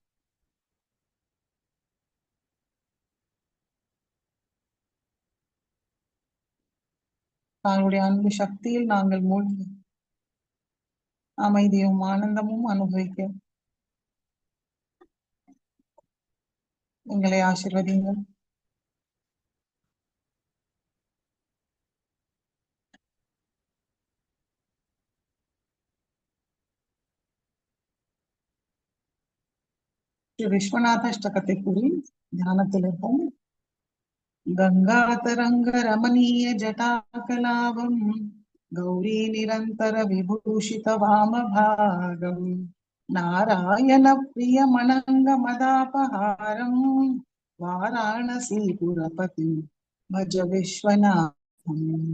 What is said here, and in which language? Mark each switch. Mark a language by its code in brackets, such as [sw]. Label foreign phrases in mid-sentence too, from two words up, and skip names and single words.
[ta] தாங்களுடைய அன்பு சக்தியில் நாங்கள் மூழ்கி அமைதியும் ஆனந்தமும் அனுபவிக்க எங்களை ஆசீர்வதிங்கள். ஸ்ரீ விஸ்வநாத அஷ்டகத்தை கூறி தியானத்தில் இருப்போம். [sa] गंगातरंग रमणीय जटाकलापं गौरी निरंतर विभूषित वामभागं नारायण प्रिय मनंग मदापहारं वाराणसीपुरपतिं भज विश्वनाथं